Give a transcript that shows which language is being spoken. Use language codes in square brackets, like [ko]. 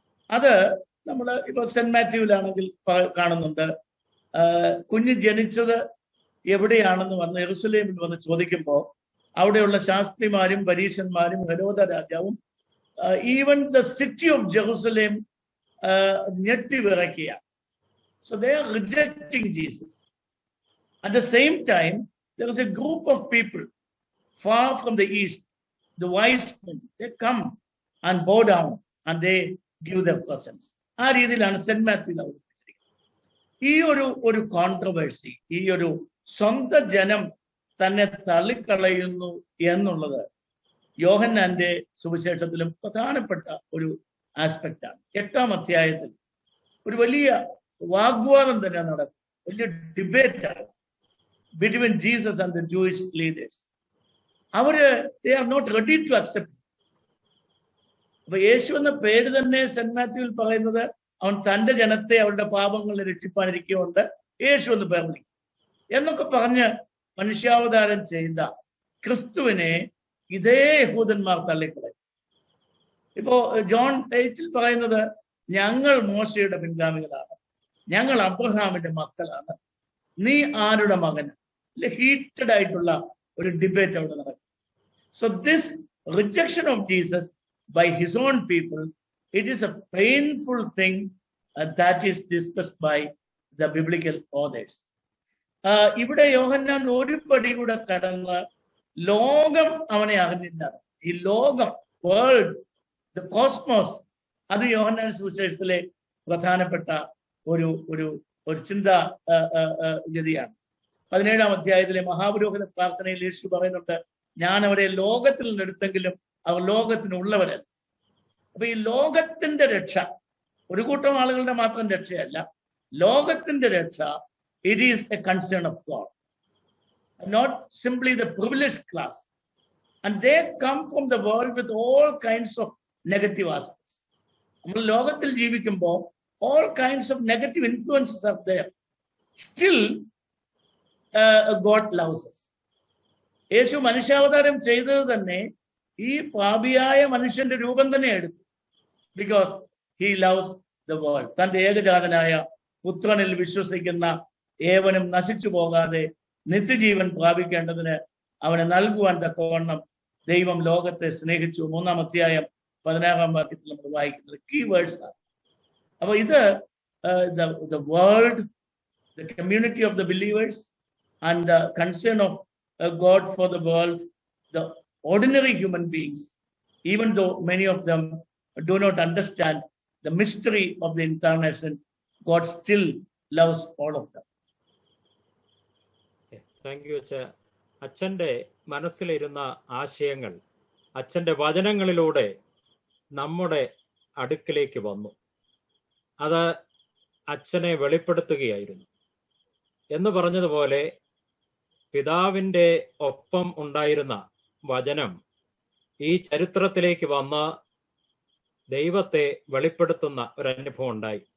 [ml] അത് നമ്മൾ ഇപ്പൊ സെന്റ് മാത്യുവിലാണെങ്കിൽ കാണുന്നുണ്ട്. കുഞ്ഞ് ജനിച്ചത് എവിടെയാണെന്ന് വന്ന് യെരൂശലേമിൽ വന്ന് ചോദിക്കുമ്പോൾ അവിടെയുള്ള ശാസ്ത്രിമാരും പരീശന്മാരും ഹെരോദ രാജാവും [en] even the city of Jerusalem [ml] ഞെട്ടി വിറയ്ക്കുകയാണ്. [en] So they are rejecting Jesus. At the same time, there is a group of people far from the east, the wise men. They come and bow down and they give their presents. [ml] ആ രീതിയിലാണ് saint Mathew അവതരിപ്പിച്ചിരിക്കുന്നത്. ഈ ഒരു controversy, ഈ ഒരു സ്വന്തം ജനം തന്നെ തള്ളിക്കളയുന്നു എന്നുള്ളത് യോഹന്നാന്റെ സുവിശേഷത്തിലും പ്രധാനപ്പെട്ട ഒരു ആസ്പെക്റ്റ് ആണ്. 8-ാം അധ്യായത്തിൽ ഒരു വലിയ വാഗ്വാദം തന്നെ നടക്കും, വലിയ ഡിബേറ്റ് ആണ് [en] Between Jesus and the Jewish leaders. they are not ready to accept. [ml] അപ്പൊ യേശു എന്ന പേര് തന്നെ സെന്റ് മാത്യുവിൽ പറയുന്നത് അവൻ തന്റെ ജനത്തെ അവരുടെ പാപങ്ങളിൽ രക്ഷിപ്പാനിരിക്കുകൊണ്ട് യേശു എന്ന് പേർ വിളിക്കും എന്നൊക്കെ പറഞ്ഞ് മനുഷ്യാവതാരം ചെയ്ത ക്രിസ്തുവിനെ ഇതേ യഹൂദന്മാർ തള്ളിക്കളയും. ഇപ്പോ ജോൺ 8 പറയുന്നത് ഞങ്ങൾ മോശയുടെ പിൻഗാമികളാണ്, ഞങ്ങൾ അബ്രഹാമിന്റെ മക്കളാണ്, നീ ആരുടെ മകന്? ഹീറ്റഡ് ആയിട്ടുള്ള ഒരു ഡിബേറ്റ് അവിടെ നടക്കും. [en] So this rejection of Jesus by his own people, it is a painful thing that is discussed by the biblical authors. [ml] ഇവിടെ യോഹന്നാൻ ഒരു പടി കൂടെ കടന്ന് ലോകം അവനെ അറിഞ്ഞില്ല. ഈ ലോകം, വേൾഡ്, ദ കോസ്മോസ്, അത് യോഹന്നാൻ സുവിശേഷത്തിലെ പ്രധാനപ്പെട്ട ഒരു ചിന്താ ഗതിയാണ്. 17-ാം അധ്യായത്തിലെ മഹാപുരോഹിത പ്രാർത്ഥനയിൽ യേശു പറയുന്നുണ്ട്, ഞാൻ അവരെ ലോകത്തിൽ നിന്നെടുത്തെങ്കിലും അവർ ലോകത്തിനുള്ളവരല്ല. അപ്പൊ ഈ ലോകത്തിന്റെ രക്ഷ ഒരു കൂട്ടം ആളുകളുടെ മാത്രം രക്ഷയല്ല, ലോകത്തിന്റെ രക്ഷ, [en] It is a concern of God, not simply the privileged class. And they come from the world with all kinds of negative aspects. [ml] നമ്മൾ ലോകത്തിൽ ജീവിക്കുമ്പോൾ [en] all kinds of negative influences are there. Still, God loves us. [ml] യേശു മനുഷ്യാവതാരം ചെയ്തത് തന്നെ ഈ പാപിയായ മനുഷ്യന്റെ രൂപം തന്നെ എടുത്തു. [en] Because he loves the world. [ml] തന്റെ ഏകജാതനായ പുത്രനിൽ വിശ്വസിക്കുന്ന ഏവനും നശിച്ചു പോകാതെ നിത്യജീവൻ പ്രാപിക്കേണ്ടതിന് അവനെ നൽകുവാൻ തക്കവണ്ണം ദൈവം ലോകത്തെ സ്നേഹിച്ചു. 3-ാം അധ്യായം 16-ാം വാക്യത്തിൽ നമ്മൾ വായിക്കുന്നത് കീ വേർഡ്സ് ആണ്. അപ്പൊ ഇത് [en] the world, the community of the believers, and the concern of God for the world, the ordinary human beings, even though many of them do not understand the mystery of the incarnation, God still loves all of them. Thank you, Acha. [ml] അച്ഛന്റെ മനസ്സിലിരുന്ന ആശയങ്ങൾ അച്ഛന്റെ വചനങ്ങളിലൂടെ നമ്മുടെ അടുക്കിലേക്ക് വന്നു. അത് അച്ഛനെ വെളിപ്പെടുത്തുകയായിരുന്നു. എന്ന് പറഞ്ഞതുപോലെ പിതാവിൻ്റെ ഒപ്പം ഉണ്ടായിരുന്ന വചനം ഈ ചരിത്രത്തിലേക്ക് വന്ന് ദൈവത്തെ വെളിപ്പെടുത്തുന്ന ഒരനുഭവം ഉണ്ടായി.